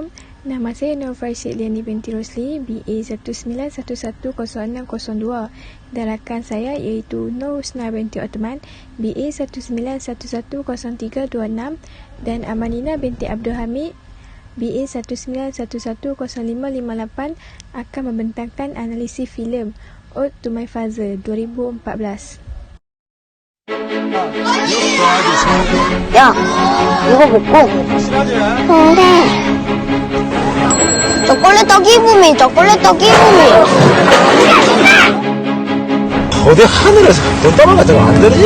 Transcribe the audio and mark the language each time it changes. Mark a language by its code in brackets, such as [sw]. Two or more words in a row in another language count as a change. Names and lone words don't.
[ms] Nama saya Nur Farshid Liani binti Rosli, BA 19110602 dan rakan saya iaitu Nur Husna binti Othman, BA 19110326 dan Amanina binti Abdul Hamid, BA 19110558 akan membentangkan analisis filem Ode to My Father 2014. [ko] 야, 이거 먹고. 그래. 초콜릿 기분이. 어디 하늘에서 돈다발 같은 거 안 떨어지나?